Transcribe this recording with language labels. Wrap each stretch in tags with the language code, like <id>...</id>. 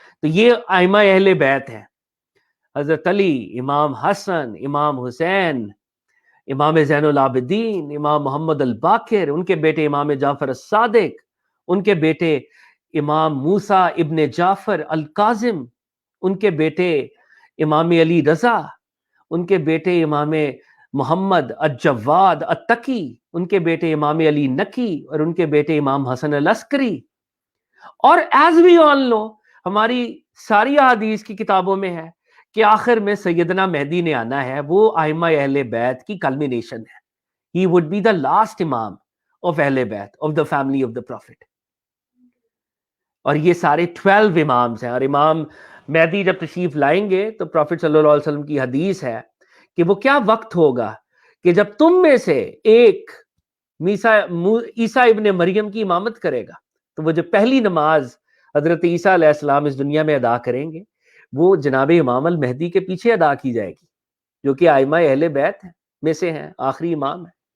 <ur>تو یہ آئمہ اہل بیت ہیں. حضرت علی، امام حسن، امام حسین، امام زین العابدین، امام محمد الباقر، ان کے بیٹے امام جعفر الصادق، ان کے بیٹے امام موسیٰ ابن جعفر الکاظم، ان کے بیٹے امام علی رضا، ان کے بیٹے امام محمد الجواد التقی، ان کے بیٹے امام علی نقی، اور ان کے بیٹے امام حسن العسکری. اور</ur> <en>as we all know,</en> <ur>ہماری ساری احادیث کی کتابوں میں ہے کہ آخر میں سیدنا مہدی نے آنا ہے، وہ آئمہ اہل بیت کی کلمینیشن ہے.</ur> <en>He would be the last imam of اہل بیت، of the family of the prophet.</en> <ur>اور یہ سارے 12 امامز ہیں. اور امام مہدی جب تشریف لائیں گے تو پروفٹ صلی اللہ علیہ وسلم کی حدیث ہے کہ وہ کیا وقت ہوگا کہ جب تم میں سے ایک عیسیٰ ابن مریم کی امامت کرے گا، تو وہ جو پہلی نماز حضرت عیسیٰ علیہ السلام اس دنیا میں ادا کریں گے، وہ جناب امام المہدی کے پیچھے ادا کی جائے گی، جو کہ آئمہ اہل بیت میں سے ہیں، آخری امام ہے.</ur>